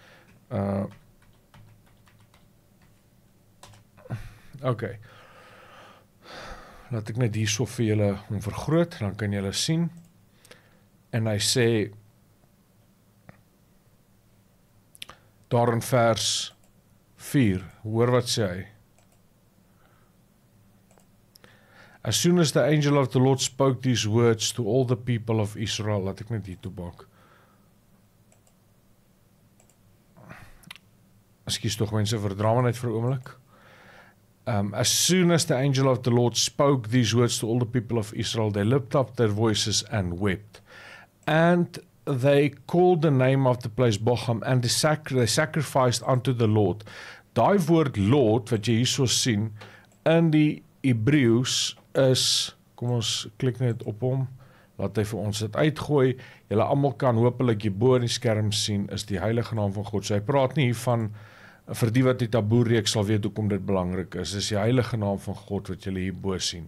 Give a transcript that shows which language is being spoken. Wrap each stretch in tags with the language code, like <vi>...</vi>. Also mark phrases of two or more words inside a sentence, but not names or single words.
<af>okay, laat ek net hier so vir julle om vergroot, dan kan julle sien, en hy sê, daar in vers 4, hoor wat sê hy.</af> <en>As soon as the angel of the Lord spoke these words to all the people of Israel,</en> <af>laat ek net hier toe bak. Ekskuus tog mense, verdra my net vir 'n oomblik.</af> <en>As soon as the angel of the Lord spoke these words to all the people of Israel, they lifted up their voices and wept. And they called the name of the place Bochum, and they sacrificed unto the Lord.</en> <af>Daai woord Lord, wat jy hierso sien, in die Hebreëus is, kom ons klik net op hom, laat hy vir ons dit uitgooi, julle almal kan hopelik hier bo in die skerm sien, is die heilige naam van God. So hy praat nie hiervan, vir die wat die taboe reeks sal weet hoekom dit belangrik is, die heilige naam van God wat julle hier bo sien.</af>